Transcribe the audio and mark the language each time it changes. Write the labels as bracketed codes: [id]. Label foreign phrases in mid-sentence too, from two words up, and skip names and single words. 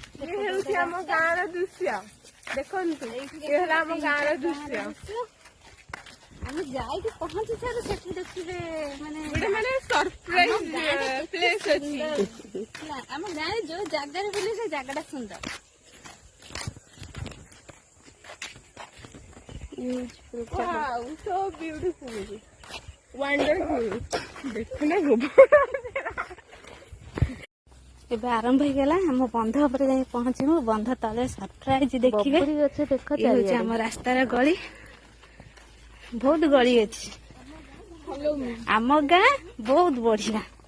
[or] ହେଉଛି ଆମ ଗାଁର ଦୃଶ୍ୟ। ଦେଖନ୍ତୁ ଏ ହେଲା ଆମ ଗାଁର ଦୃଶ୍ୟ। ଆମେ ଯାଇକି ପହଞ୍ଚି ସାରୁ ସେଠି ଦେଖିବେ ମାନେ ମାନେ [en] surprise place [or] ଅଛି। ଆମ ଗାଁରେ ଯୋଉ ଜାଗାରେ ବୁଲି ସେ ଜାଗାଟା ସୁନ୍ଦର। [en] Wow, so beautiful. Wonderful. [or] ଦେଖୁନା ଏବେ ଆରମ୍ଭ ହେଇଗଲା। ଆମ ବନ୍ଧ ଉପରେ ଯାଇ ପହଞ୍ଚିବୁ। ବନ୍ଧ ତଳେ ସରପ୍ରାଇଜ ଦେଖିବେ। ଇଏ ହଉଛି ଆମ ରାସ୍ତାର ଗଳି। ବହୁତ ଗଳି ଅଛି। ଆମ ଗାଁ ବହୁତ ବଢିଆ।